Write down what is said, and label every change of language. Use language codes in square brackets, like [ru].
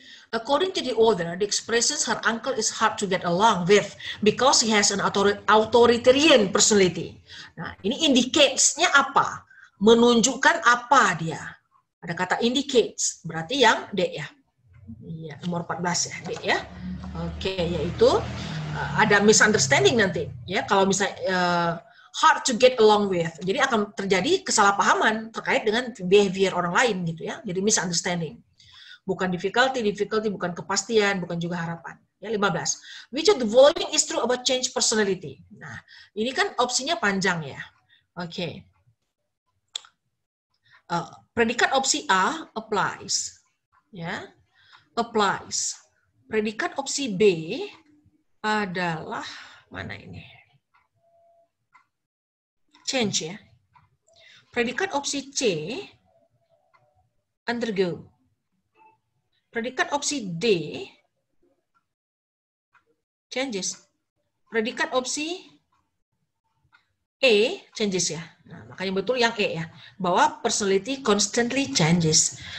[en] According to the author, the expressions her uncle is hard to get along with because he has an authoritarian personality. [id] Nah, ini indicates-nya apa? Menunjukkan apa dia? Ada kata indicates, berarti yang D ya. Iya, nomor 14 ya, D ya. Oke, yaitu ada misunderstanding nanti. Ya, kalau misalnya hard to get along with. Jadi akan terjadi kesalahpahaman terkait dengan behavior orang lain gitu ya. Jadi misunderstanding. Bukan difficulty, bukan kepastian, bukan juga harapan. Ya, 15. [en] Which of the following is true about change personality? [id] Nah, ini kan opsinya panjang ya. Oke. Predikat opsi A applies. Ya. Applies. Predikat opsi B adalah mana ini? Change ya. Predikat opsi C undergo. Predikat opsi D changes. Predikat opsi E changes ya. Nah, makanya betul yang E ya. Bahwa [en] personality constantly changes.